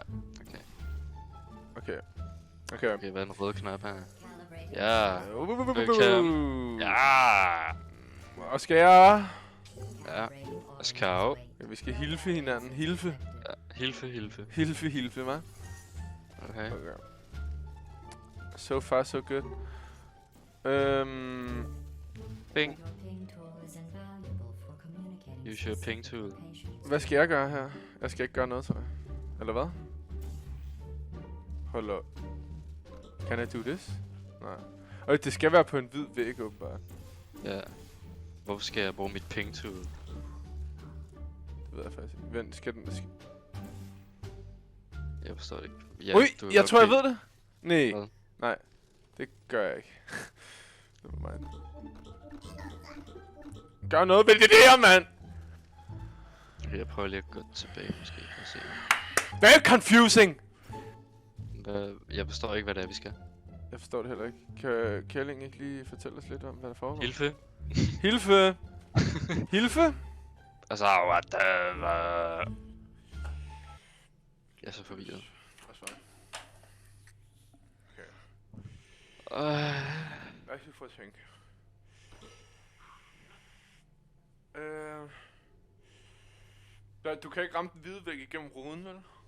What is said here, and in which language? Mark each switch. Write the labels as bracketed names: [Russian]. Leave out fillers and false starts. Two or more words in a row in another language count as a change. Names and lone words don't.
[Danish] Okay. okay, hvad er den røde knap her? Ja. Ja. Og skal jeg... Ja. Askau. Ja, vi skal hilfe hinanden. Hilfe, Ja. Hilfe. hva'? Okay. [English] So far, so good. Ping. Use your ping tool. [Danish] Hvad skal jeg gøre her? Jeg skal ikke gøre noget, tror jeg. Eller hvad? Hold op. [English] Can I do this? [Danish] Nej. Og det skal være på en hvid væg, åbenbart. Ja. Hvorfor skal jeg bruge mit [English] ping tool? [Danish] Det ved jeg faktisk ikke. Vent, skal den... Jeg forstår det ikke. Ja, Ui, du jeg tror, jeg okay. ved det. Nej. Hvad? Nej, det gør jeg ikke. Det var mig. Gør noget ved det der, mand! Okay, jeg prøver lige at gå tilbage måske for at se. [English] Very confusing! [Danish] Jeg forstår ikke, hvad det er, vi skal. Jeg forstår det heller ikke. Kan Kælling ikke lige fortælle os lidt om, hvad der foregår? Hilfe. Hilfe! Hilfe! Altså, [English] what the... [Danish] Jeg er så forvirret. Okay. Lad os lige få at tænke. Du kan ikke ramme den hvide væg igennem ruden, vel?